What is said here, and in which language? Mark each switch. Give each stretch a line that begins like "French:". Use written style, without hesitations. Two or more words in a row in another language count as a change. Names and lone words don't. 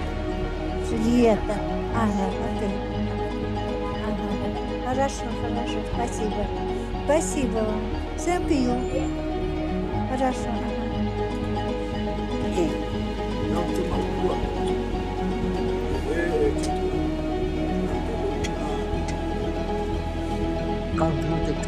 Spanish: Julieta.
Russian: Ага, окей. Ага. Хорошо, хорошо, спасибо. Спасибо вам.
English: Thank you.
Russian: Хорошо. Kau tu